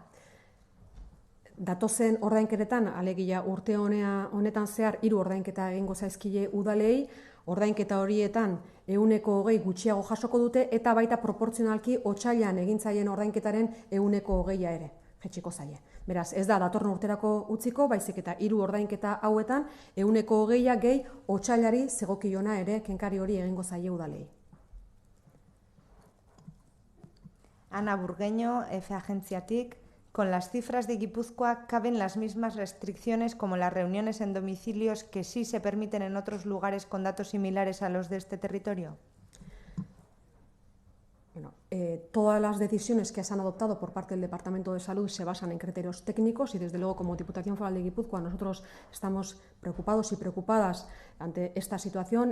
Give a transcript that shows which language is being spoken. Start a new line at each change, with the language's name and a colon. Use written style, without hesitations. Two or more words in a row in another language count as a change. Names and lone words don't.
Basque: Datozen ordainketetan, alegia urte honetan zehar 3 ordainketa egingo zaizkie udalei, ordainketa horietan 20% gutxiago jasoko dute eta baita proportzionalki otsailean egin zaien ordainketaren 20% ere jaitsiko zaie. Beraz, ez da datorren urterako utziko, baizik eta 3 ordainketa hauetan 20% gehi otsailari zegokiona ere kenkari hori egingo zaie udalei. Ana Burgueño, F Agentziatik.
Spanish: Con las cifras de Guipúzcoa, ¿caben las mismas restricciones como las reuniones en domicilios que sí se permiten en otros lugares con datos similares a los de este territorio? Bueno, todas las decisiones que se han adoptado por parte del Departamento de Salud se basan en criterios técnicos y, desde luego, como Diputación Foral de Guipúzcoa, nosotros estamos preocupados y preocupadas ante esta situación.